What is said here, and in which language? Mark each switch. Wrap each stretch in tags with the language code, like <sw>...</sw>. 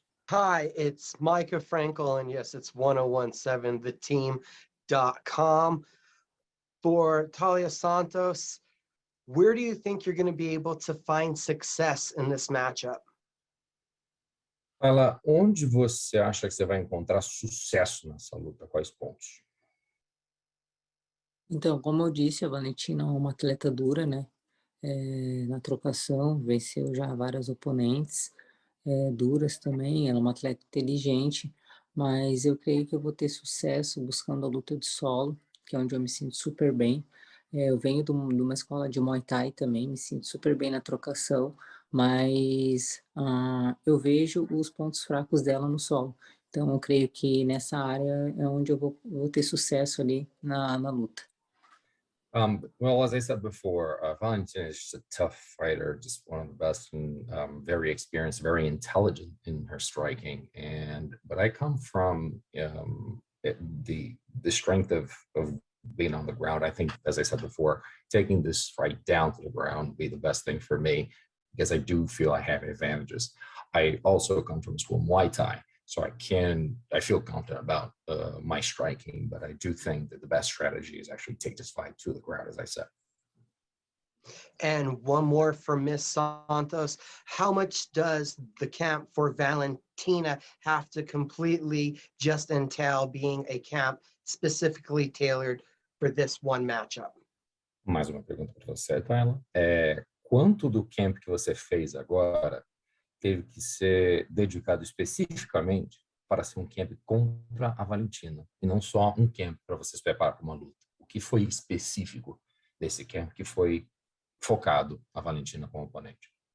<en>Hi, it's Micah Frankel, and yes, it's 1017theteam.com. For Taila Santos, where do you think you're going to be able to find success in this matchup?</en> <pt>Taila, onde você acha que você vai encontrar sucesso nessa luta? Quais pontos? Então, como eu disse, a Valentina é uma atleta dura, né? Na trocação, venceu já várias oponentes duras também. Ela é uma atleta inteligente, mas eu creio que eu vou ter sucesso buscando a luta de solo, que é onde eu me sinto super bem. Eu venho de uma escola de Muay Thai também, me sinto super bem na trocação, mas eu vejo os pontos fracos dela no solo. Então, eu creio que nessa área é onde eu vou ter sucesso ali na luta.</pt> <en>Well, as I said before, Valentina is just a tough fighter, just one of the best, and very experienced, very intelligent in her striking. But I come from the strength of being on the ground. I think, as I said before, taking this fight down to the ground would be the best thing for me because I do feel I have advantages. I also come from school Muay Thai, so I feel confident about my striking, but I do think that the best strategy is actually take this fight to the ground, as I said. And one more for Miss Santos. How much does the camp for Valentina have to completely just entail being a camp specifically tailored for this one matchup?</en> <pt>Mais uma pergunta para você, Taila. Quanto do camp que você fez agora teve que ser dedicado especificamente para ser um camp contra a Valentina, e não só um camp para você se preparar para uma luta? O que foi específico desse camp que foi focado a Valentina como oponente?</pt>